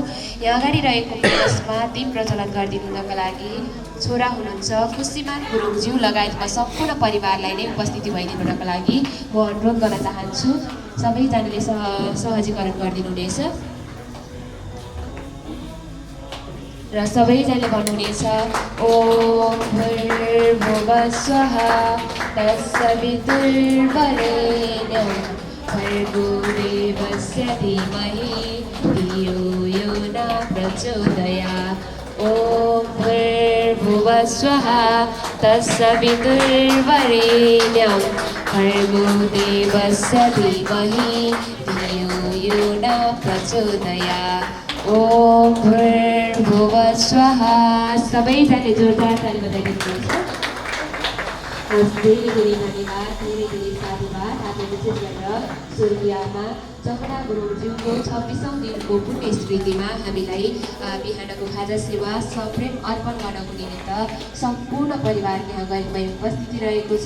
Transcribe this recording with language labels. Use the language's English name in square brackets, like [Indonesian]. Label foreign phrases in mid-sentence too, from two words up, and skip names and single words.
[Nepali] यहाँ अगाडि रहेको पानसमा दीप प्रज्वलन गरिदिनुको लागि छोरा हुनुहुन्छ खुसीमान गुरुङज्यू लगायतमा सम्पूर्ण परिवारलाई नै उपस्थिति भइदिनुको लागि म अनुरोध गर्न चाहन्छु। सबैजनाले सहजीकरण गरिदिनुहुनेछ र सबैजनाले भन्नुहुनेछ [Sanskrit] ओम भूर्भुवः स्वः तत्सवितुर्वरेण्यं भर्गो देवस्य धीमहि धियो यो न प्रचोदयात्। ओम भूर्भुवः स्वः तत्सवितुर्वरेण्यं भर्गो देवस्य धीमहि धियो यो न प्रचोदयात्। ओम भूर्भुवः स्वः। [Nepali] सबैजनाले जोरदार ताली बजाइदिनुहोस्। धेरै धेरै धन्यवाद, धेरै धेरै साधुवाद। आज विशेष गरेर स्वर्गीय आमा जमुना गुरुङज्यूको 26औं दिनको पुण्य स्मृतिमा हामीलाई बिहानको खाजा सेवा सप्रेम अर्पण गर्नको निमित्त सम्पूर्ण परिवार यहाँ गएकोमा उपस्थिति रहेको छ।